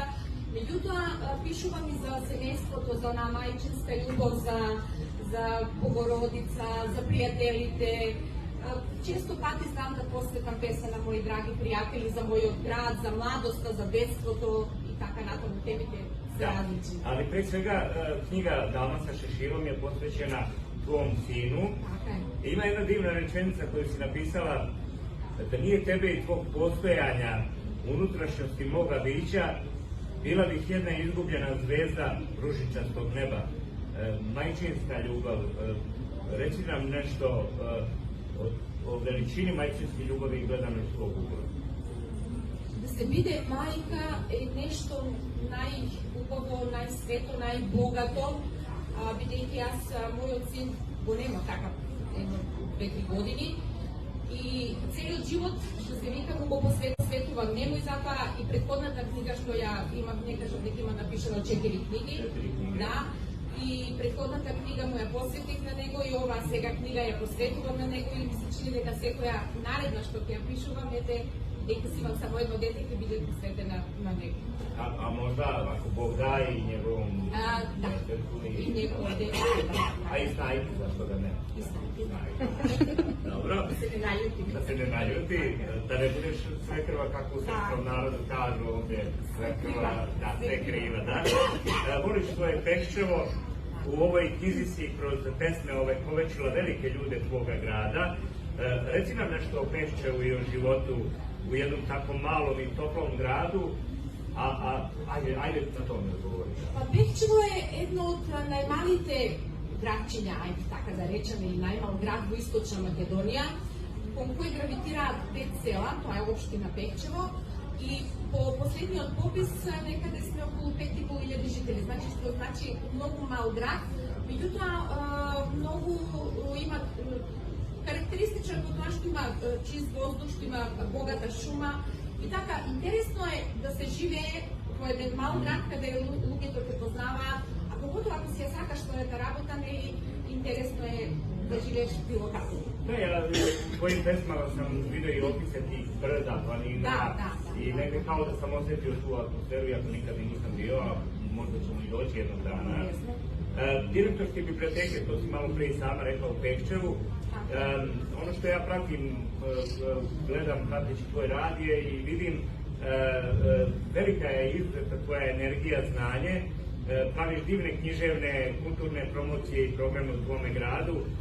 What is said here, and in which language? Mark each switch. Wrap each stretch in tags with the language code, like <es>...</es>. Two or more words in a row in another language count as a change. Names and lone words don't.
<mk>Меѓутоа, пишувам и за семејството, за онаа мајчинска љубов, за Богородица, за пријателите. Често пати знам да посветам песна на мои драги пријатели, за мојот град, за младоста, за детството и така натаму. Темите се различни.</mk> <sr>Ali pre svega knjiga Dama sa šeširom je posvećena tvom sinu. Ima jedna divna rečenica koju si napisala, da nije tebe i tvog postojanja, unutrašnjosti moga bića, bila bih jedna izgubljena zvezda ružičastog neba. Majčinska ljubav, reci nam nešto o veličini majčinske ljubavi gledano iz svog ugla.</sr> <mk>Да се биде мајка е нешто најубаво, најсвето, најбогато, бидејќи јас мојот син го нема така 2-3 години и целиот живот, што се вика, му го посветам посветувам нему и затоа и претходната книга што ја имам, не кажам дека има напишано 4 книги. Да. И претходната книга му ја посветих на него и оваа сега книга ја посветувам на него и ми се чини дека секоја наредна што ќе ја пишувам, ете, дека си имам само едно дете ќе биде посветена на него.</mk> <sr>A možda, ako Bog da, i njegovom Da, i njegovom dete. A i snajki, zašto da ne? I snajki. Dobro. Da se ne naljuti. Da se ne naljuti, da ne budeš svekrva kako u srpskom narodu kažu ovdje, svekrva, da, sve kriva, da. Voliš svoje Peščevo, u ovoj knjizi si kroz pesme povećala velike ljude tvoga grada. Reci nam nešto o Peščevu i o životu u jednom tako malom i toplom gradu. Ajde na to mi odgovoriš.</sr> <mk>Pa Peščevo je едно од најмалите градчиња, ајде така да речеме, или најмал град во Источна Македонија, кон кој гравитираат 5 села, тоа е општина Пешчево, и по последниот попис некаде сме околу 5.500 жители, значи што значи многу мал град, меѓутоа многу има карактеристичен по тоа што има чист воздух, што има богата шума. И така, интересно е да се живее во еден мал град каде луѓето те познаваат, а поготово ако си ја сакаш својата работа, не е интересно е да живееш било како.</mk> <sr>Da, ja u tvojim pesmama sam vidio i opise tih brda, planina i negde kao da sam osjetio tu atmosferu, iako nikad i nisam bio, a možda ćemo i doći jednog dana. Direktorske biblioteke, to si malo pre i sama rekla u Peščevu. Ono što ja pratim, gledam prateći tvoj rad je i vidim velika je izuzetna tvoja energija, znanje, praviš divne književne, kulturne promocije i programe u tvome gradu.</sr>